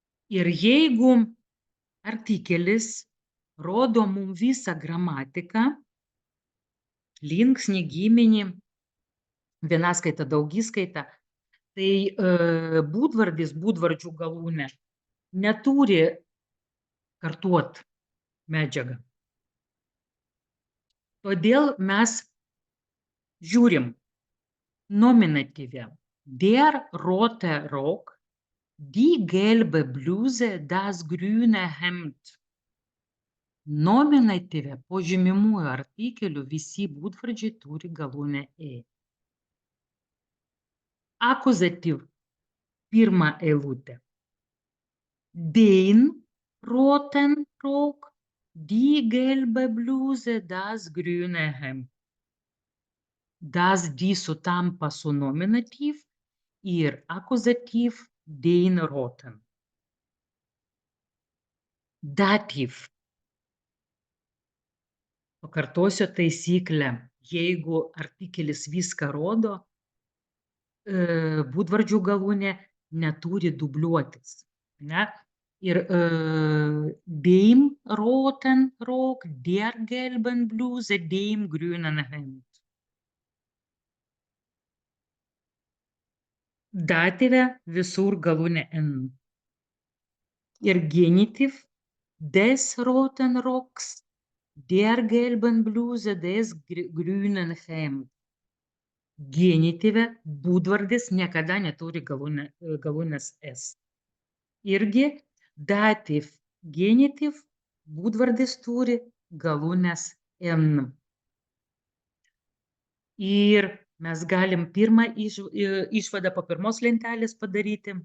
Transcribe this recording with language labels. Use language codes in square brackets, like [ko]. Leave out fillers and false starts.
[lt] Ir jeigu artikelis rodo mums visą gramatiką, linksnį, giminį, vienaskaitą, daugiskaitą, tai būdvardis, būdvardžių galūnė neturi kartuot medžiagą. Todėl mes žiūrim nominatyvę. [de] Der rote Rock, die gelbe Bluse, das grüne Hemd. [lt] Nominatyvę po žymimųjų artikelių visi būdvardžiai turi galūnę E. Akuzatyv pirma eilutė. [de] Den roten Rock, die gelbe Bluse, das grüne Hemd. [lt] Das, die sutampa su nominatyv ir akuzatyv [de] den roten. [lt] Datyv. Pakartosiu taisyklę. Jeigu artikelis viską rodo, būdvardžių galūnė neturi dubliuotis. Ne? [de] Ir dem roten Rock, der gelben Bluse, dem grünen Hemd. [lt] Datyve visur galūnė N. Ir genitiv [de] des roten Rocks, der gelben Bluse, des grünen Hemd. [lt] Genitive būdvardis niekada neturi galūnės S. Irgi datyv genitiv būdvardis turi galūnės N. Ir mes galim pirmą išvadą po pirmos lentelės padaryti.